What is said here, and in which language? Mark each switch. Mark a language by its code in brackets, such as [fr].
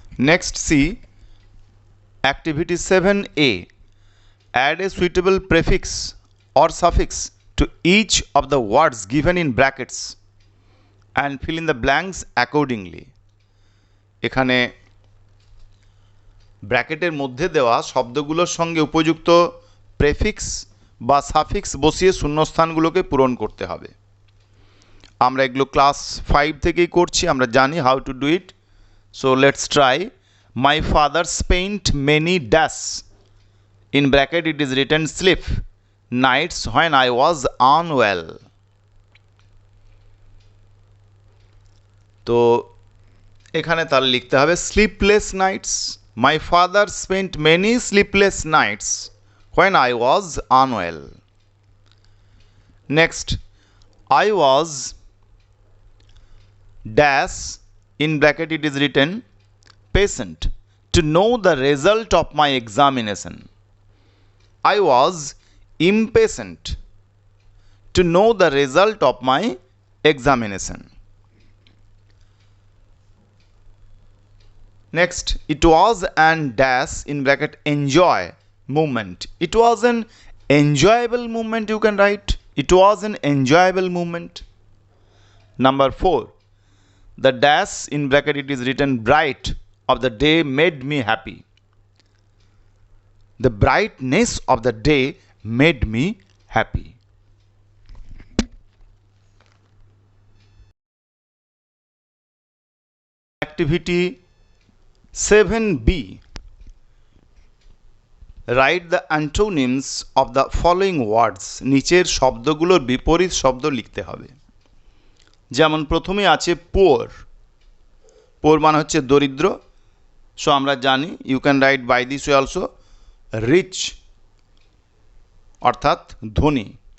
[en] Next, see activity 7A, add a suitable prefix or suffix to each of the words given in brackets and fill in the blanks accordingly. [bn] এখানে ব্র্যাকেটের মধ্যে দেওয়া শব্দগুলোর সঙ্গে উপযুক্ত prefix বা suffix বসিয়ে শূন্যস্থানগুলোকে পূরণ করতে হবে। আমরা এগুলো ক্লাস 5 থেকেই করছি, আমরা জানি [en] How to do it. So let's try. My father spent many dash, in bracket it is written sleep nights when I was unwell. [bn] তো এখানে তাহলে লিখতে হবে sleepless Knights. [en] My father spent many sleepless nights when I was unwell. Next, I was dash, in bracket it is written patient to know the result of my examination. I was impatient to know the result of my examination. Next, it was an dash, in bracket enjoy movement. It was an enjoyable movement, you can write. It was an enjoyable movement. Number 4, the dash, in bracket it is written bright of the day made me happy. The brightness of the day made me happy. Activity 7B, write the antonyms of the following words. [bn] নিচের শব্দগুলোর বিপরীত শব্দ লিখতে হবে। যেমন প্রথমে আছে পোর। [en] poor [bn] মানে হচ্ছে দরিদ্র। [en] so [bn] আমরা জানি [en] you can write by this way also rich, [bn] অর্থাৎ ধনী।